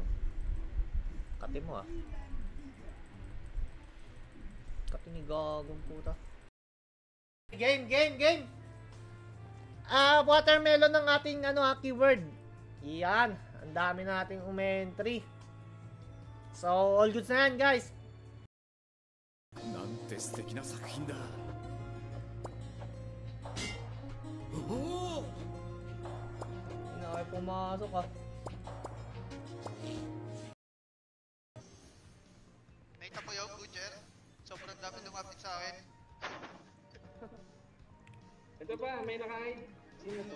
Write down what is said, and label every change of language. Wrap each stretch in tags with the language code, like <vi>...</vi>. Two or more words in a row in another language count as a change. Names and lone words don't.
<tl>Kati mo ah. Kati ni gagong puta. Game! Watermelon ng ating keyword. Yan, ang dami nating umentry. So,</tl> <en>all goods</en> <tl>na yan, guys.</tl> <ja>なんて素敵な作品だ。</ja> <tl>Hindi na kayo pumasok ah. Nakita ko yung Butcher. Sobrang dami lumapit sa akin. Ito pa, may nakain. Sino to?</tl>